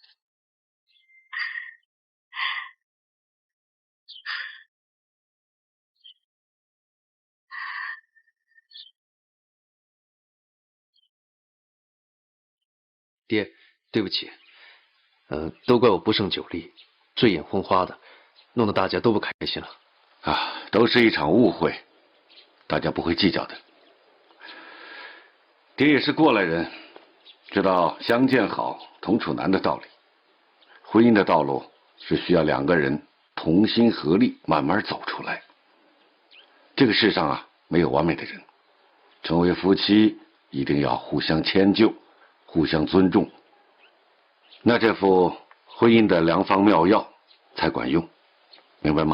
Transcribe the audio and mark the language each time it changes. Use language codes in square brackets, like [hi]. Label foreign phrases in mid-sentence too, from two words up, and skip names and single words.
[zh] 爹，對不起，都怪我不勝酒力，醉眼昏花的，弄得大家都不開心了。啊，都是一場誤會，大家不會計較的。爹也是過來人，知道相見好，同處難的道理。婚姻的道路是需要兩個人同心合力，慢慢走出來。這個世上啊，沒有完美的人，成為夫妻一定要互相遷就，互相尊重，那這副婚姻的良方妙藥才管用，明白嗎？